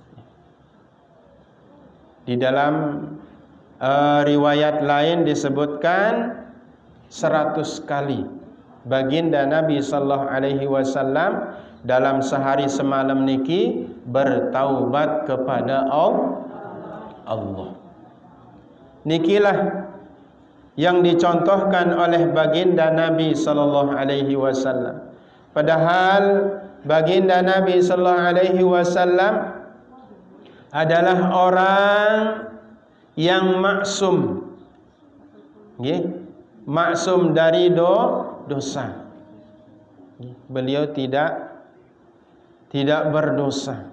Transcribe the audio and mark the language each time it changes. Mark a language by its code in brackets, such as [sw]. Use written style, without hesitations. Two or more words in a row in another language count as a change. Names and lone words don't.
[id] Di dalam riwayat lain disebutkan 100 kali baginda Nabi [ar] sallallahu alaihi wasallam [id] dalam sehari semalam niki bertaubat kepada Allah. Nikilah yang dicontohkan oleh baginda Nabi [ar] sallallahu alaihi wasallam. [id] Padahal baginda Nabi [ar] sallallahu alaihi wasallam [id] adalah orang yang maksum. Nggih, maksum dari dosa. Beliau tidak berdosa.